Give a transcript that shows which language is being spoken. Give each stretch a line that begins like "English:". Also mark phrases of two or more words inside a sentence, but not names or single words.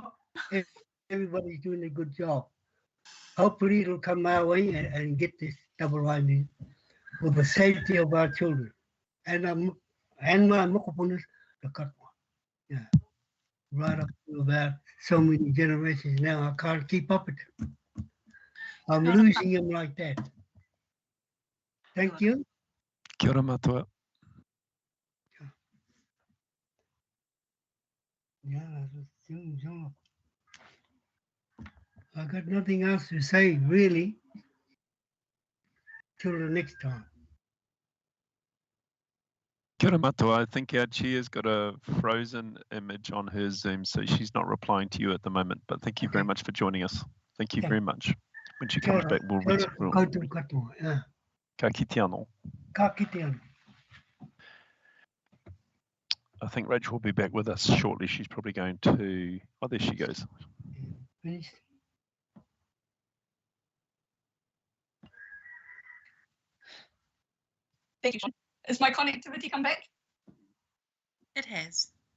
English: Everybody's doing a good job. Hopefully it'll come our way and get this double line in for the safety of our children. And my mokopunas, the cut one. Yeah. Right up to about so many generations now, I can't keep up with it. I'm losing them like that. Thank you.
Māori: Kia ora matua.
English: Yeah, I got nothing else to say, really, till the next time.
Māori: Kia ora matua.
English: I think our chair's got a frozen image on her Zoom, so she's not replying to you at the moment, but thank you very much for joining us. Thank you very much. When she comes back, we'll
Māori: ka kite anō.
English: I think Rachel will be back with us shortly. She's probably going to, oh, there she goes. Finished. Thank you. Is my connectivity come back? It has.